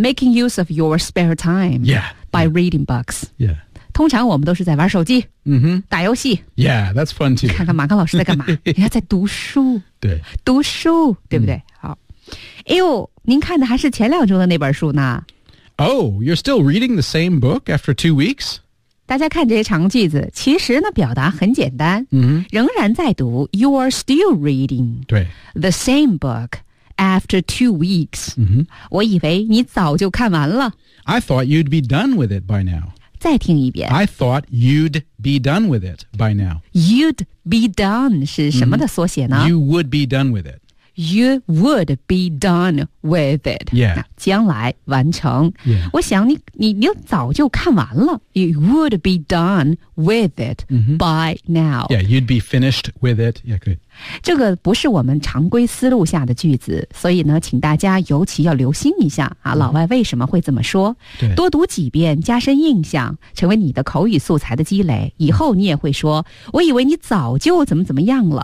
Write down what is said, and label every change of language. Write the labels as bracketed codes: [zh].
[en] Making use of your spare time yeah, by yeah. reading books. Yeah. [zh] 通常我们都是在玩手机、 mm-hmm. 打游戏。 [en] Yeah, that's fun too. [zh] 看看马克老师在干嘛。人家在读书。对。读书对不对、mm. 好。哎呦您看的还是前两周的那本书呢。 [en] Oh, you're still reading the same book after 2 weeks? [zh] 大家看这些长句子其实呢表达很简单、 mm-hmm. 仍然在读 [en] You are still reading [zh] 对 [en] the same book after 2 weeks、 mm-hmm. [zh] 我以为你早就看完了 [en] I thought you'd be done with it by now [zh] 再听一遍 [en] I thought you'd be done with it by now You'd be done [zh] 是什么的缩写呢、mm-hmm. [en] You would be done with it You would be done with it. Yeah. [zh] 将来完成。 [en] Yeah. [zh] 我想你早就看完了。 [en] You would be done with it、mm-hmm. by now. Yeah, you'd be finished with it. Yeah, good. [zh] 这个不是我们常规思路下的句子，所以呢，请大家尤其要留心一下啊， mm-hmm. 老外为什么会这么说？对。多读几遍，加深印象，成为你的口语素材的积累，以后你也会说，我以为你早就怎么怎么样了。